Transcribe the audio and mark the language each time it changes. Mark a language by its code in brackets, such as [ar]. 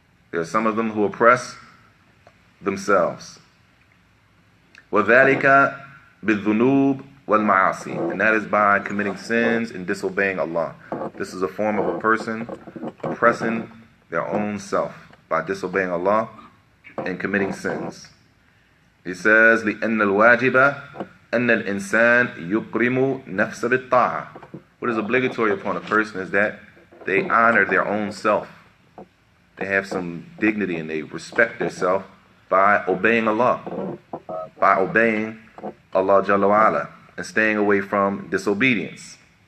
[en] There are some of them who oppress themselves. [ar] وَذَلِكَ بِالذُّنُوبِ وَالْمَعَاصِي, [en] and that is by committing sins and disobeying Allah. This is a form of a person oppressing their own self by disobeying Allah and committing sins. He says, [ar] لِأَنَّ الْوَاجِبَ أَنَّ الْإِنسَانِ يُكْرِمُ نَفْسَ بِالطَّاعَةِ. [en] What is obligatory upon a person is that they honor their own self. They have some dignity and they respect themselves by obeying Allah. By obeying Allah Jalla wa Ala and staying away from disobedience.